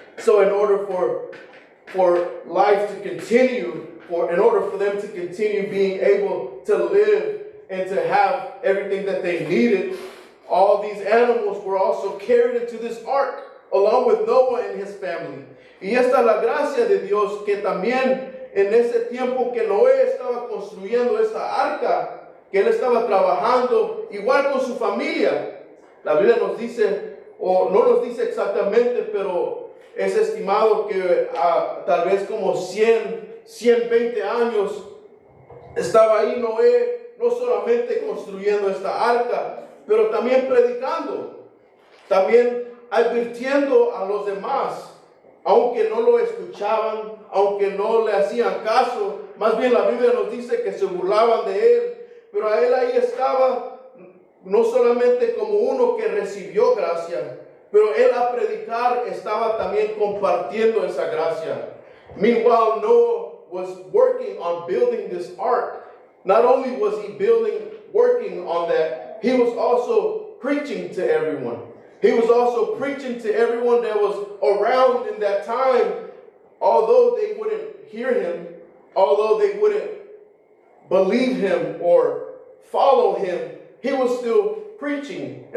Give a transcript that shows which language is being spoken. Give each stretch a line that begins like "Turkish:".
English: So in order for life to continue, in order for them to continue being able to live and to have everything that they needed, all these animals were also carried into this ark along with Noah and his family.
Spanish: Y esta es la gracia de Dios, que también en ese tiempo que Noé estaba construyendo esta arca, que él estaba trabajando igual con su familia. La Biblia nos dice, o no nos dice exactamente, pero es estimado que tal vez como 120 años estaba ahí Noé, no solamente construyendo esta arca, pero también predicando, también advirtiendo a los demás, aunque no lo escuchaban, aunque no le hacían caso. Más bien la Biblia nos dice que se burlaban de él, pero a él ahí estaba, no solamente como uno que recibió gracia, pero él a predicar estaba también compartiendo esa gracia.
English: Meanwhile, Noah was working on building this ark. Not only was he working on that, he was also preaching to everyone. He was also preaching to everyone that was around in that time, although they wouldn't hear him, although they wouldn't believe him or follow him, he was still preaching.